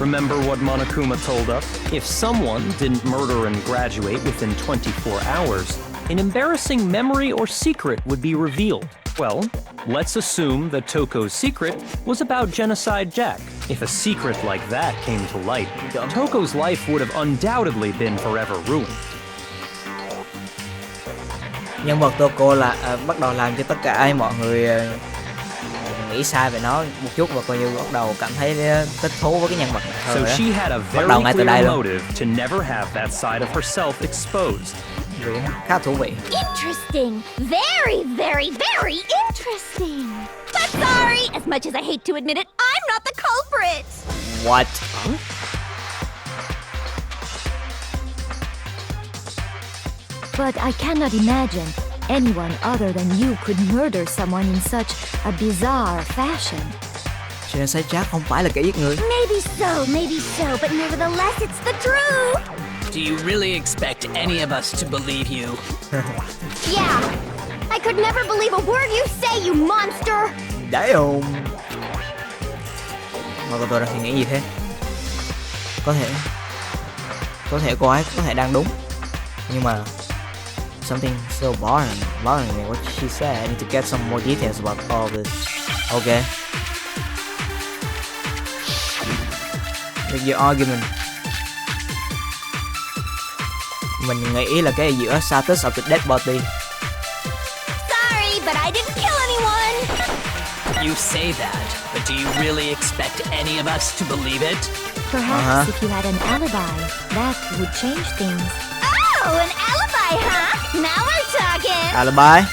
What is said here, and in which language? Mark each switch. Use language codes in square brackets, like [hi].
[en] Remember what Monokuma told us? If someone didn't murder and graduate within 24 hours, an embarrassing memory or secret would be revealed. Well, let's assume that Toko's secret was about Genocide Jack. If a secret like that came to light, Toko's life would have undoubtedly been forever ruined. [vi] Nhân vật Toko là bắt đầu làm cho tất cả mọi người nghĩ sai về nó một chút và coi như bắt đầu cảm thấy thích thú với cái nhân vật này [en] So [vi] hơn. [en] she had a very clear motive to never have that side of herself exposed. [vi] Khá thú vị. [en] Interesting. Very, very, very interesting. But sorry, as much as I hate to admit it, I'm not the culprit. What? But I cannot imagine anyone other than you could murder someone in such a bizarre fashion. Genocide Jack không phải là kẻ giết người. Maybe so, but nevertheless, it's the truth. Do you really expect any of us to believe you? Yeah, I could never believe a word you say, you monster. Damn. [vi] Mà tôi đang suy nghĩ gì thế? Có thể cô ấy có thể đang đúng, nhưng mà [en] something so boring me. What she said. I need to get some more details about all this. Okay. With your argument. [vi] Mình nghĩ là cái giữa [en] status of the dead body. Sorry, but I didn't kill anyone. You say that, but do you really expect any of us to believe it? Perhaps if you had an alibi, that would change things. Oh, an alibi, huh? Now we're talking. Alibi?